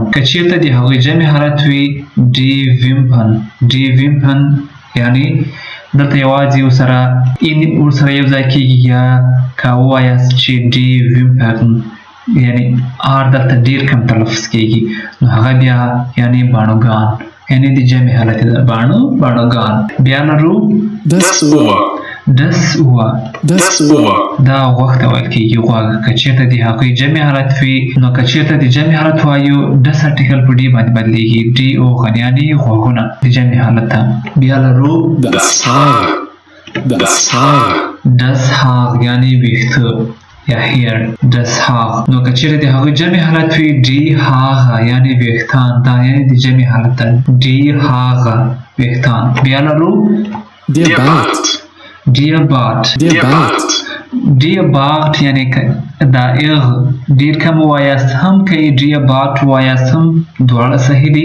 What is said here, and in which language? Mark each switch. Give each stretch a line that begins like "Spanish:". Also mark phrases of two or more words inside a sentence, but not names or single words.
Pashto: که چېرته د هغوی جمع حالت وي
German: die Wimpern, die Wimpern
Pashto: یعنی دلته یوازې ورسره یو ځای کېږي، یا که ووایاست چې
German: die Wimpern
Pashto: یعنی آر دلته ډېر کم تلفظ کېږي، نو هغه بیا یعنی باڼوګان، یعنی د جمع حالت ده باڼوګان. بیا لرو
German: Das Ohr. das Ohr. Das Ohr.
Pashto: دا غوږ ته ویل کېږي، غوږ. که چېرته د هغوی جمع حالت وي نو که چېرته د جمع حالت وایو
German: das artikel
Pashto: په ډي باندې بدلیږي،
German: die Ohren
Pashto: یعنی غوږونه د جمع حالت ته. بیا لرو
German: Das Haar. Das Haar. das Haar
Pashto: یعنی ویښته یا
German: hair، das Haar.
Pashto: نو که چېرته د هغوی جمع حالت وي
German: die Haare
Pashto: یعنی ویښتان، دا یعنی د جمع حالت ده،
German: die Haare
Pashto: ویښتان. بیا لرو
German: Der Bart. Der Bart. Der Bart. Der Bart
Pashto: یعنی دا اغ ډیر کم وایاست هم کوي،
German: Der Bart
Pashto: وایاست هم دواړه صحیح دي.